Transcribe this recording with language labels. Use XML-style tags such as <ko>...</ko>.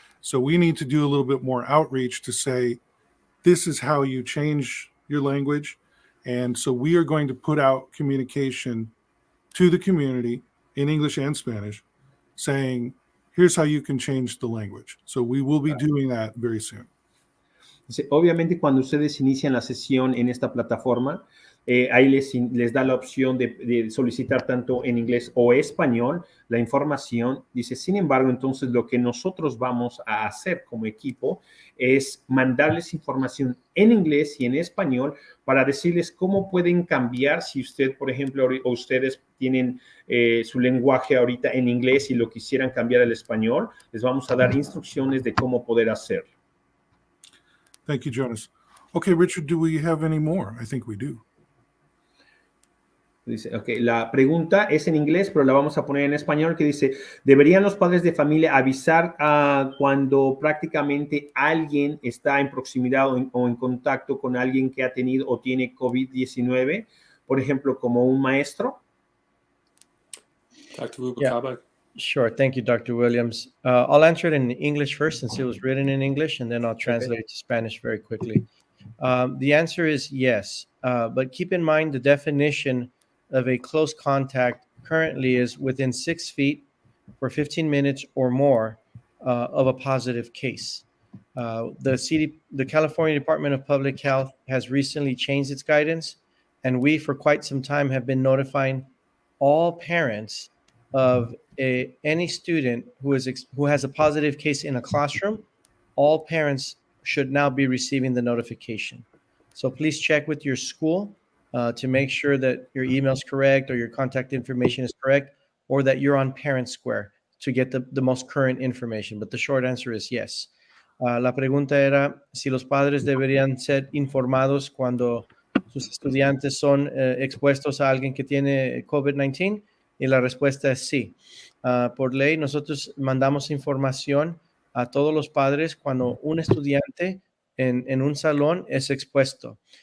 <en>So we need to do a little bit more outreach to say, this is how you change your language. And so we are going to put out communication to the community in English and Spanish saying, here's how you can change the language. So we will be doing that very soon.</en> <es>Obviamente, cuando ustedes inician la sesión en esta plataforma, ahí les da la opción de solicitar tanto en inglés o español la información. Dice, sin embargo, entonces lo que nosotros vamos a hacer como equipo es mandarles información en inglés y en español para decirles cómo pueden cambiar si usted, por ejemplo, o ustedes tienen su lenguaje ahorita en inglés y lo quisieran cambiar al español, les vamos a dar instrucciones de cómo poder hacerlo.</es> <en>Thank you, Jonas. Okay, Richard, do we have any more? I think we do.</en> <es>Dice, okay, la pregunta es en inglés, pero la vamos a poner en español, que dice, ¿deberían los padres de familia avisar cuando prácticamente alguien está en proximidad o en contacto con alguien que ha tenido o tiene COVID-19? Por ejemplo, como un maestro.</es> <en>Dr. Rubacaba? Sure. Thank you, Dr. Williams. I'll answer it in English first since it was written in English, and then I'll translate it to Spanish very quickly. The answer is yes, but keep in mind the definition of a close contact currently is within 6 feet for 15 minutes or more of a positive case. The California Department of Public Health has recently changed its guidance, and we for quite some time have been notifying all parents of any student who has a positive case in a classroom. All parents should now be receiving the notification. So please check with your school to make sure that your email is correct or your contact information is correct, or that you're on Parent Square to get the most current information. But the short answer is yes.</en> <es>La pregunta era si los padres deberían ser informados cuando sus estudiantes son expuestos a alguien que tiene COVID-19, y la respuesta es sí. Por ley, nosotros mandamos información a todos los padres cuando un estudiante en un salón es expuesto.</es>